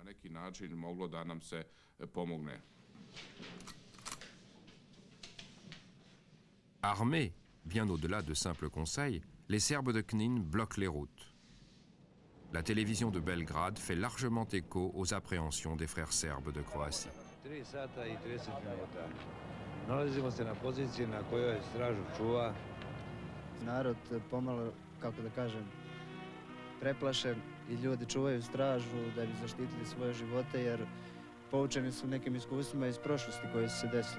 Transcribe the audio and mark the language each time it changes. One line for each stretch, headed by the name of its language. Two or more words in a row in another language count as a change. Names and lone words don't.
French: Armés, bien au-delà de simples conseils, les Serbes de Knin bloquent les routes. La télévision de Belgrade fait largement écho aux appréhensions des frères serbes de Croatie.
Serbian: Narod pomalo, kako da kažem, preplašen i ljudi čuvaju stražu da bi zaštitili svoje živote jer poučeni su nekim iskustvima iz prošlosti koje su se desili.